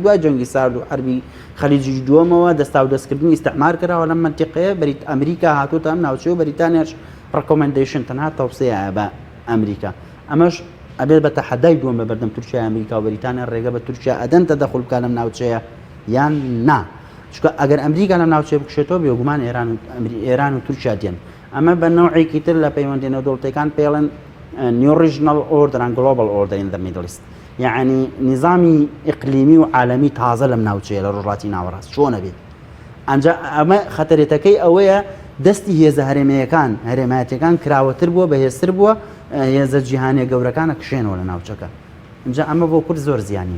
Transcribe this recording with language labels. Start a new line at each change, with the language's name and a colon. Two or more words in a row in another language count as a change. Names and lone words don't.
Central Kurdish: دوای جەنگی سارد و حربی خەلیجی دووەمەوە دەستا و دەستکردنی ئیستعمار کراوە لەم منتیقەیە بەریت ئەمریکا هاتووتە ئەم ناوچەی و بەریتانیاش ڕکۆمەندیشن تەنها تەوسەیە بە ئەمریکا ئەمەش ئەبێت بە تەحەدای دووەم بە بەردەم تورکیا ئەمریکا و بەریتانیا ڕێگە بە تورکیا ئەدەن تەدەخول بکات لەم ناوچەیە یان نا چونکە ئەگەر ئەمریکا لەم ناوچەیە بکشێتەوە بێگومان ئێران و تورکیا دێن ئەمە بە نەوعێکی تر لە پەیوەندی نێودەوڵەتیەکان پێڵێن
English: New Regional Order and Global Order in the Middle East
Central Kurdish: يعني نظامی ئیقلیمی و عالەمی تازە لەم ناوچەیە لە ڕۆژڵاتی ناوەڕاست چۆنە بێت ئەنجا ئەمە خەتەرێتەکەی ئەوەیە دەستی هێزە هەرێمەیەکان هەرێمایەتەکان کراوەتر بووە بەهێزتر بووە هێزە جیهانیە گەورەکانە کشێنەوە لە ناوچەکە اینجا ئەمە بۆ کورد زۆر زیانی